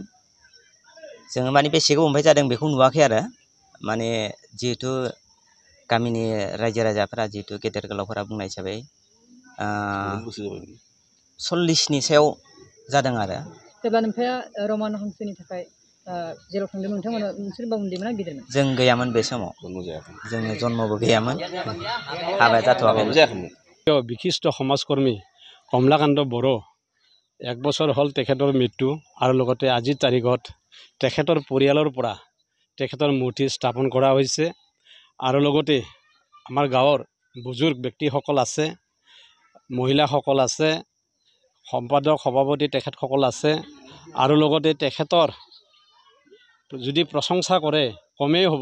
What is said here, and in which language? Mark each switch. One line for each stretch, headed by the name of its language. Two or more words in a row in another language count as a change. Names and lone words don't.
Bodo: जोङो माने बेसे गोबावनिफ्राय जादों बेखौ नुवाखै आरो माने जिहेथु गामिनि रायजो राजाफोरा जिहेतु गेदेर गोलावफोरा बुंनाय हिसाबै 40नि सायाव जादों आरो। जेब्ला नोंथाङा रमान हांसोनि थाखाय जेराव थांदोंमोन नोंथांमोना सोरबा उन्दैमोन ना गिदिरमोन? जों गैयामोन बे समाव, जोङो जन्मबो गैयामोन, हाबा जाथ'वाखैमोन।
Assamese: বিশিষ্ট সমাজকৰ্মী কমলাকান্ত বড়ো 1 বছৰ হ'ল তেখেতৰ মৃত্যু আৰু লগতে আজিৰ তাৰিখত তেখেতৰ পৰিয়ালৰ পৰা তেখেতৰ মূৰ্তি স্থাপন কৰা হৈছে আৰু লগতে আমাৰ গাঁৱৰ বুজুৰ্গ ব্যক্তিসকল আছে, মহিলাসকল আছে, সম্পাদক সভাপতি তেখেতসকল আছে আৰু লগতে তেখেতৰ যদি প্ৰশংসা কৰে কমেই হ'ব।